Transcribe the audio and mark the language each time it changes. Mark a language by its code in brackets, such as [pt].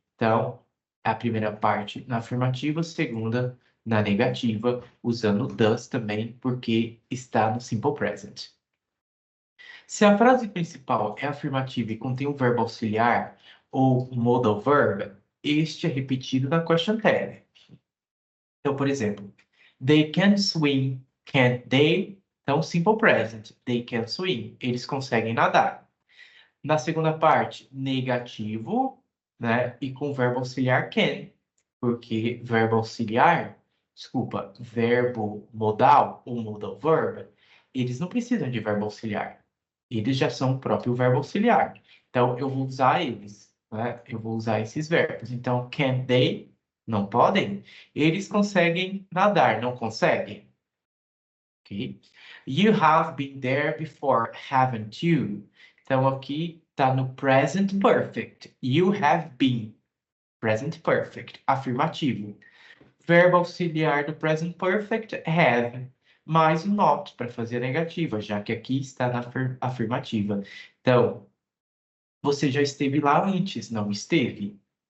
[pt] Então, a primeira parte na afirmativa, a segunda na negativa, usando does também, porque está no simple present. Se a frase principal é afirmativa e contém um verbo auxiliar ou modal verb, este é repetido na question tag. [en] Então, [pt] por exemplo, [en] they can swim, can't they? [pt] Então, simple present, [en] they can swim, [pt] eles conseguem nadar. Na segunda parte, negativo, né? E com verbo auxiliar can, porque verbo auxiliar, desculpa, verbo modal ou modal verb, eles não precisam de verbo auxiliar. Eles já são o próprio verbo auxiliar. Então, eu vou usar eles, né? Eu vou usar esses verbos. Então, [en] can they? [pt] Não podem? Eles conseguem nadar, não conseguem? Ok? [en] You have been there before, haven't you? [pt] Então, aqui está no present perfect. [en] You have been. Present perfect. Afirmativo. [pt] Verbo auxiliar do present perfect, have. Mais o not para fazer a negativa, já que aqui está na afirmativa. Então, você já esteve lá antes, não esteve?